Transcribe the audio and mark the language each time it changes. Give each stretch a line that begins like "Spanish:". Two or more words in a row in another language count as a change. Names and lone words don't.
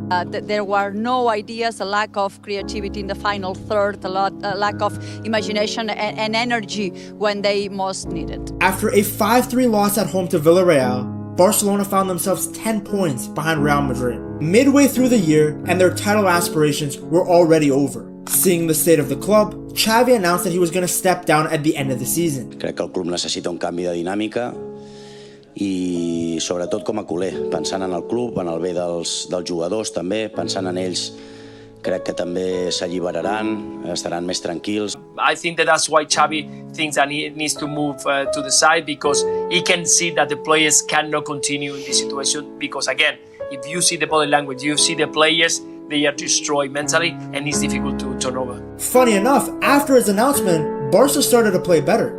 English: There were no ideas, a lack of creativity in the final third, a lack of imagination and energy when they most needed. After a 5-3 loss at home to Villarreal, Barcelona found themselves 10 points behind Real Madrid. Midway through the year, and their title aspirations were already over. Seeing the state of the club, Xavi announced that he was going to step down at the end of the season.
Catalan: Crec que el club necessita un canvi de dinàmica i sobretot com a culer, pensant en el club, en el bé dels jugadors també, pensant en ells, crec que també s'alliberaran, estaran més tranquils.
English: I think that's why Xavi thinks that he needs to move to the side, because he can see that the players cannot continue in this situation, because again, if you see the body language, you see the players, they are destroyed mentally and it's difficult to turn over. Funny enough, after his announcement, Barca started to play better.